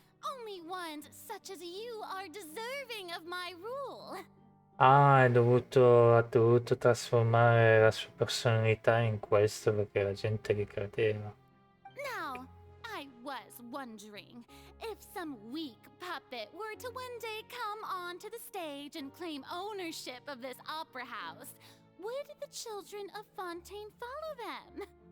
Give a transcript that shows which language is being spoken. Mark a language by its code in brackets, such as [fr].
[en] Only ones such as you are deserving of my rule. [it] Ah, ha dovuto trasformare la sua personalità in questo perché la gente gli credeva. [en] Now, I was wondering if some weak puppet were to one day come onto the stage and claim ownership of this opera house, would the children of Fontaine follow them?